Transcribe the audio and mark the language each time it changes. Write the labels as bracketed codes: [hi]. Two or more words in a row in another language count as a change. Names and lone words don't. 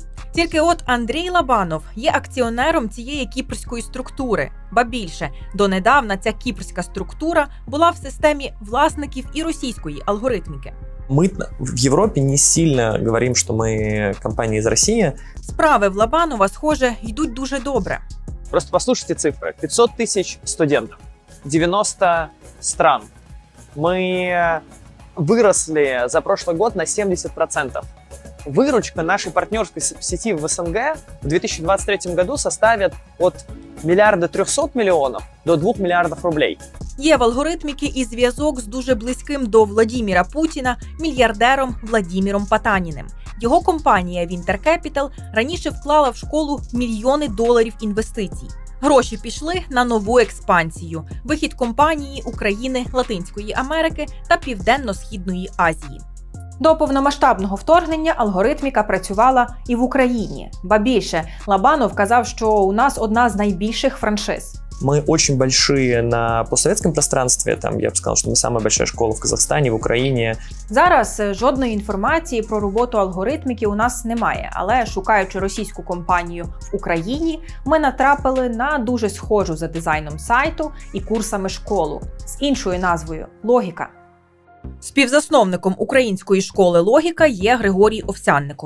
[uk] Тільки от Андрій Лобанов є акціонером цієї кіпрської структури. Ба більше, донедавна ця кіпрська структура була в системі власників і російської алгоритміки. Ми в Європі не сильно говоримо, що ми компанія з Росії. Справи в Лобанова, схоже, йдуть дуже добре. [ru] Просто послушайте цифры. 500 тысяч студентов, 90 стран. Мы выросли за прошлый год на 70%. Выручка нашей партнерской сети в СНГ в 2023 году составит от 1,3 миллиарда до 2 миллиардов рублей. [uk] Є в алгоритміки і зв'язок з дуже близьким до Владіміра Путіна мільярдером Владіміром Потаніним. Його компанія Winter Capital раніше вклала в школу мільйони доларів інвестицій. Гроші пішли на нову експансію – вихід компанії України, Латинської Америки та Південно-Східної Азії. До повномасштабного вторгнення алгоритміка працювала і в Україні. Ба більше, Лобанов казав, що у нас одна з найбільших франшиз. [ru] Мы очень большие на постсоветском пространстве, там я бы сказал, что мы самая большая школа в Казахстане, в Україні. [uk] Зараз жодної інформації про роботу алгоритміки у нас немає, але шукаючи російську компанію в Україні, ми натрапили на дуже схожу за дизайном сайту і курсами школу з іншою назвою «Логіка». Співзасновником української школи «Логіка» є Григорій Овсянников.